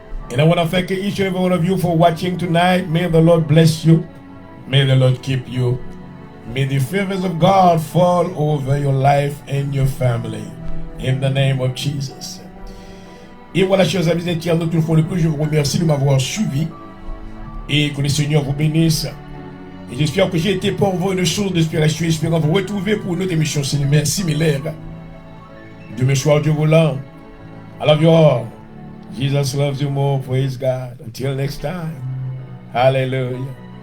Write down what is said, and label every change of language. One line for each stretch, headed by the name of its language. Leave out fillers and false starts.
English: And I want to thank each and every one of you for watching tonight. May the Lord bless you. May the Lord keep you. May the favors of God fall over your life and your family. In the name of Jesus.
French: Et voilà, chers amis internautes, une fois de plus, je vous remercie de m'avoir suivi. Et que le Seigneur vous bénisse. Et j'espère que j'ai été pour vous une source d'inspiration, espérant vous retrouver pour une autre émission similaire. Demain soir, Dieu voulant.
English: I love you all. Jesus loves you more. Praise God. Until next time. Hallelujah.